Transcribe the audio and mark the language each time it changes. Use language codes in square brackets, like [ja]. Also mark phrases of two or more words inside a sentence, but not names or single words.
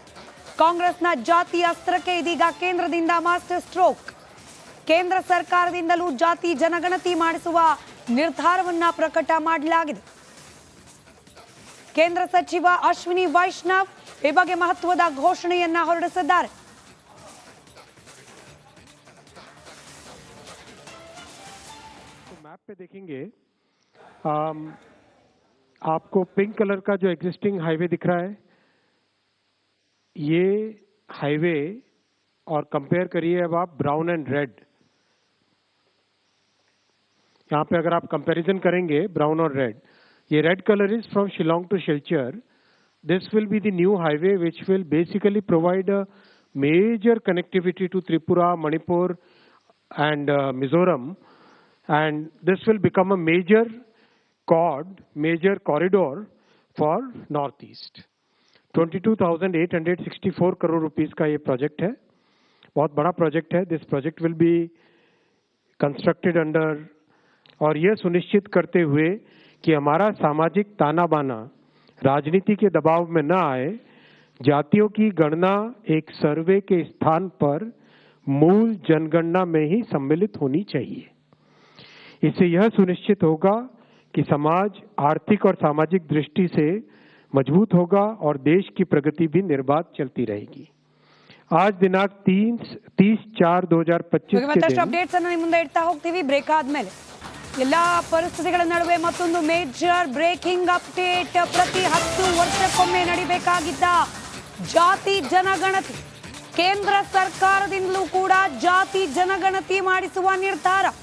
[kn] ಕಾಂಗ್ರೆಸ್ನ ಜಾತಿ ಅಸ್ತ್ರಕ್ಕೆ ಇದೀಗ ಕೇಂದ್ರದಿಂದ [en] master stroke. [kn] ಕೇಂದ್ರ ಸರ್ಕಾರದಿಂದಲೂ ಜಾತಿ ಜನಗಣತಿ ಮಾಡಿಸುವ ನಿರ್ಧಾರವನ್ನ ಪ್ರಕಟ ಮಾಡಲಾಗಿದೆ. ಕೇಂದ್ರ ಸಚಿವ ಅಶ್ವಿನಿ ವೈಷ್ಣವ್ ಈ ಬಗ್ಗೆ ಮಹತ್ವದ ಘೋಷಣೆಯನ್ನ ಹೊರಡಿಸಿದ್ದಾರೆ. [hi] मैप पे देखेंगे आपको [en] pink colour [hi] का जो [en] existing highway [hi] दिख रहा है, ये हाईवे और कंपेयर करिए अब आप [en] brown and red. [hi] यहाँ पे अगर आप कंपैरिजन करेंगे ब्राउन और रेड, ये [en] red colour is from Shillong to Silchar. This will be the new highway which will basically provide a major connectivity to Tripura, Manipur and Mizoram, and this will become a major corridor for Northeast. [hi] 22,864 [en] crore rupees [hi] का ये प्रोजेक्ट है. बहुत बड़ा प्रोजेक्ट है. [en] This project will be constructed under [hi] और यह सुनिश्चित करते हुए कि हमारा सामाजिक ताना बाना राजनीति के दबाव में न आए. जातियों की गणना एक सर्वे के स्थान पर मूल जनगणना में ही सम्मिलित होनी चाहिए. इससे यह सुनिश्चित होगा कि समाज आर्थिक और सामाजिक दृष्टि से मजबूत होगा और देश की प्रगति भी निर्बाध चलती रहेगी. आज दिनांक 30/4/2025 [kn] ಮತ್ತಷ್ಟು ಅಪ್ಡೇಟ್ಸ್ ಅನ್ನು ನಿಮ್ಮ ಮುಂದೆ ಇಡ್ತಾ ಹೋಗ್ತೀವಿ ಬ್ರೇಕ್ ಆದ್ಮೇಲೆ. ಎಲ್ಲ ಪರಿಸ್ಥಿತಿಗಳ ನಡುವೆ ಮತ್ತೊಂದು [en] major breaking update. [kn] ಪ್ರತಿ 10 ವರ್ಷಕ್ಕೊಮ್ಮೆ ನಡಿಬೇಕಾಗಿದ್ದ ಜಾತಿ ಜನಗಣತಿ ಕೇಂದ್ರ ಸರ್ಕಾರದಿಂದಲೂ ಕೂಡ ಜಾತಿ ಜನಗಣತಿ ಮಾಡಿಸುವ ನಿರ್ಧಾರ.